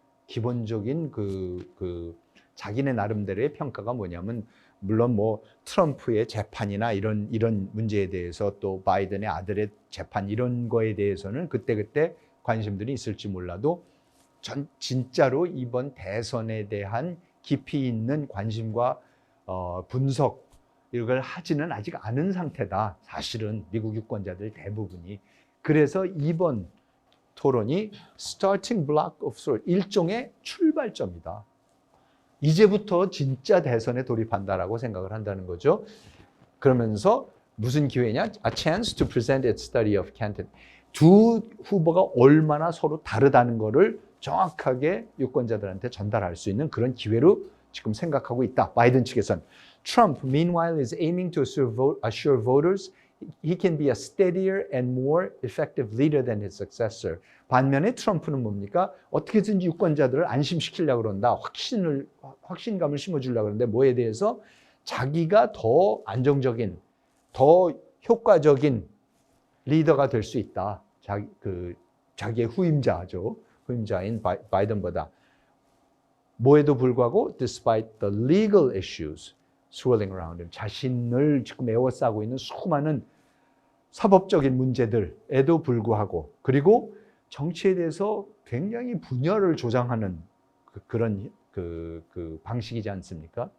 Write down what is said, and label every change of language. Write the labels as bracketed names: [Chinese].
[Korean] 기본적인 자기네 나름대로의 평가가 뭐냐면, 물론 뭐 트럼프의 재판이나 이런 문제에 대해서 또 바이든의 아들의 재판 이런 거에 대해서는 그때그때 관심들이 있을지 몰라도 진짜로 이번 대선에 대한 깊이 있는 관심과 분석 이걸 하지는 아직 않은 상태다. 사실은 미국 유권자들 대부분이. 그래서 이번 토론이 [English] starting block of sorts, [Korean] 일종의 출발점이다. 이제부터 진짜 대선에 돌입한다라고 생각을 한다는 거죠. 그러면서 무슨 기회냐? [English] A chance to present its study of candidate. [Korean] 두 후보가 얼마나 서로 다르다는 것을 정확하게 유권자들한테 전달할 수 있는 그런 기회로 지금 생각하고 있다. 바이든 측에선. [English] Trump, meanwhile, is aiming to assure voters He can be a steadier and more effective leader than his successor. [Korean] 반면에 트럼프는 뭡니까? 어떻게든지 유권자들을 안심시키려고 그런다. 확신감을 심어주려고 그러는데 뭐에 대해서? 자기가 더 안정적인, 더 효과적인 리더가 될 수 있다. 자기의 후임자죠. 후임자인 바이든보다. 뭐에도 불구하고 [English] despite the legal issues swirling around him, [Korean] 자신을 지금 에워싸고 있는 수많은 사법적인 문제들에도 불구하고, 그리고 정치에 대해서 굉장히 분열을 조장하는 그런 방식이지 않습니까?